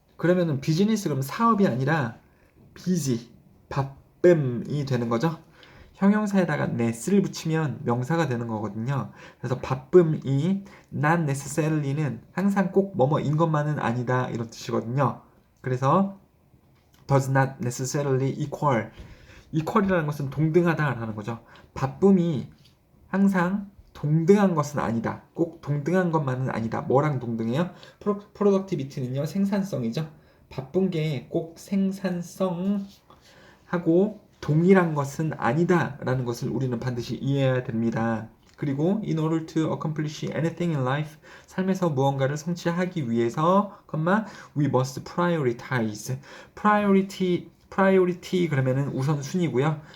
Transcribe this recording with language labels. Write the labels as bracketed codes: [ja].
[ko] 그러면은 비즈니스 그럼 사업이 아니라 busy, 바쁨이 되는 거죠. 형용사에다가 ness를 붙이면 명사가 되는 거거든요. 그래서 바쁨이 [en] not necessarily, [ko] 는 항상 꼭 뭐뭐인 것만은 아니다 이런 뜻이거든요. 그래서 [en] does not necessarily equal. [ko] equal이라는 것은 동등하다라는 거죠. 바쁨이 항상 동등한 것은 아니다. 꼭 동등한 것만은 아니다. 뭐랑 동등해요? productivity는요, 생산성이죠. 바쁜 게 꼭 생산성하고 동일한 것은 아니다라는 것을 우리는 반드시 이해해야 됩니다. [en] 그리고 in order to accomplish anything in life, [ko] 삶에서 무언가를 성취하기 위해서, [en] we must prioritize. [ko] priority 그러면은 우선순위고요.